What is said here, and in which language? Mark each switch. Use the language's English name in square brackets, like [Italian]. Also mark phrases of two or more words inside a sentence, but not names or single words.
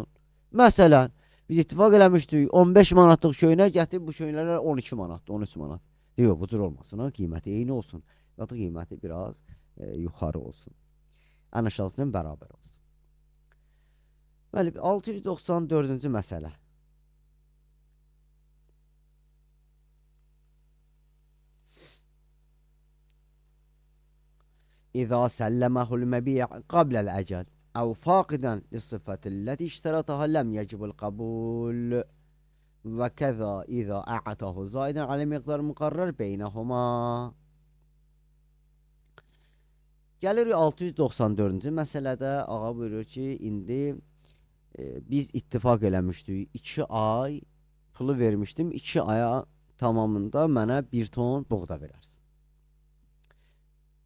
[Azerbaijani] Məsələn, biz ittifaq eləmişdik, 15 manatlıq köynək gətirib, bu köynəklər 12 manatdır, 13 manat. Yox, bu cür olmasın, qiyməti eyni olsun, ya da qiyməti biraz yuxarı olsun. Ən aşağısının bərabər olsun. Bəli, 694-cü məsələ. [Arabic] إذا سلمه المبيع قبل الأجل أو فاقدا للصفة التي اشترطها لم يجب القبول وكذا إذا أعطاه زائدا على مقدار مقرر بينهما. [Azerbaijani] Gəlir 694-cü məsələdə ağa buyurur ki, indi biz ittifaq eləmişdik, 2 ay pulu vermişdim, 2 aya tamamında mənə 1 ton buğda verərsin.